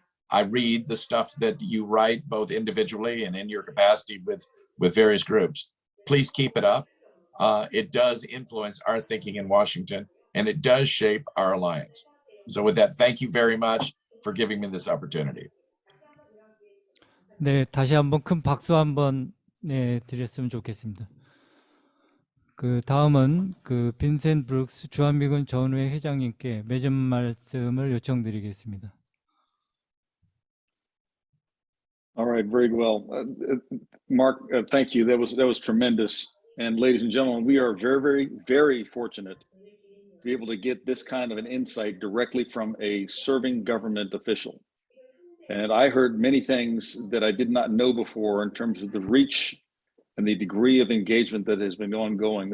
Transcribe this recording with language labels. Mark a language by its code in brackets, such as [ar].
[en] I read the stuff that you write both individually and in your capacity with various groups. Please keep it up. It does influence our thinking in Washington, and it does shape our alliance. So with that, thank you very much for giving me this opportunity. [ko] 네, 다시 한번 큰 박수 한번 드렸으면 좋겠습니다. 그 다음은 그 빈센트 브룩스 주한미군 전후회 회장님께 매점 말씀을 요청드리겠습니다. [en] All right, very well. Mark, thank you. That was tremendous. And ladies and gentlemen, we are very, very, very fortunate to be able to get this kind of an insight directly from a serving government official. And I heard many things that I did not know before in terms of the reach and the degree of engagement that has been ongoing.